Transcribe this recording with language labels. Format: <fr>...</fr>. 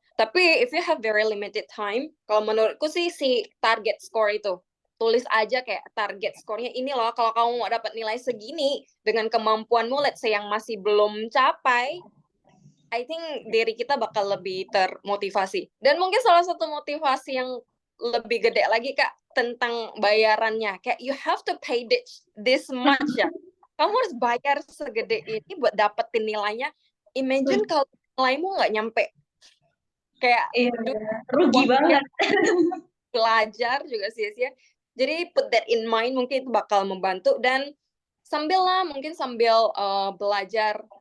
<id>Tapi</id> <en>if you have very limited time,</en> <id>kalau menurutku sih si target score itu tulis aja kayak target skornya ini loh. Kalau kamu mau dapat nilai segini dengan kemampuanmu,</id> <en>let's say</en> <id>yang masih belum capai,</id> <en>I think</en> <id>diri kita bakal lebih termotivasi. Dan mungkin salah satu motivasi yang lebih gede lagi Kak tentang bayarannya.</id> <en>Kayak you have to pay this much ya.</en> <id>Kamu harus bayar segede ini buat dapetin nilainya. Imagine kalau nilaimu nggak nyampe. Kayak Iya, rugi banget. Belajar juga sia-sia. Jadi</id> <en>put that in mind,</en> <id>mungkin itu bakal membantu. Dan mungkin sambil belajar.</id>